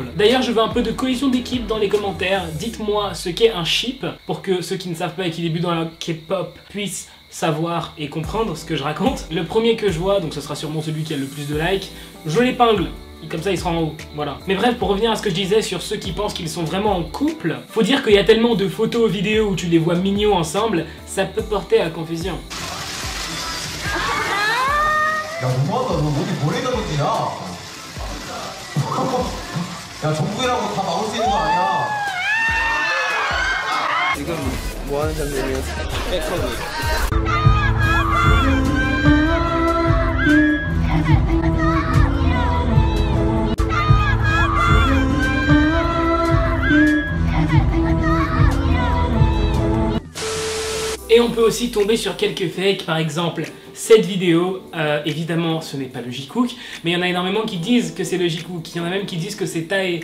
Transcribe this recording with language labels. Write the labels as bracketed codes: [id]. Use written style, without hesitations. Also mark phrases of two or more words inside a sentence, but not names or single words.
[fr] D'ailleurs, je veux un peu de cohésion d'équipe dans les commentaires. Dites-moi ce qu'est un ship pour que ceux qui ne savent pas et qui débutent dans la K-pop puissent savoir et comprendre ce que je raconte. Le premier que je vois, donc ce sera sûrement celui qui a le plus de likes, je l'épingle. Comme ça il sera en haut, voilà. Mais bref, pour revenir à ce que je disais sur ceux qui pensent qu'ils sont vraiment en couple, faut dire qu'il y a tellement de photos, vidéos où tu les vois mignons ensemble, ça peut porter à confusion. [ko] 야, 너무하다. 너 어디 보내다 던지냐? 야, 정국이라고 다 막을 수 있는 거 아니야? 지금 뭐 하는 장면이었어? 백허그. [fr] Et on peut aussi tomber sur quelques fakes, par exemple cette vidéo, évidemment ce n'est pas le J-Cook, mais il y en a énormément qui disent que c'est le J-Cook, il y en a même qui disent que c'est Tae.